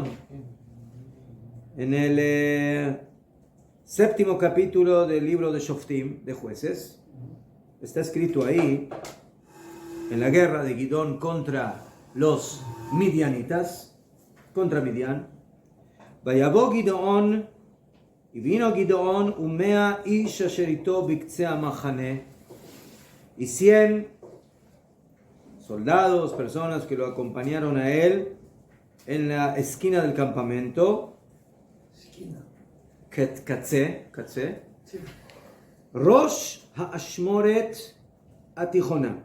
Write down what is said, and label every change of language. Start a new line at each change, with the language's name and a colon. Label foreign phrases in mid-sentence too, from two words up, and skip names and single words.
Spanish: En el 7º capítulo del libro de Shoftim, de jueces, está escrito ahí, en la guerra de Gidón contra los midianitas, contra Midian,
Hebrew: ויבא גדעון,
Spanish: y vino Gidón,
Hebrew: ומאה איש אשר אתו בקצה המחנה,
Spanish: y 100 soldados, personas que lo acompañaron a él en la esquina del campamento, esquina.
Hebrew: Katze,
Spanish: Sí.
Hebrew: ראש האשמורת התיכונה.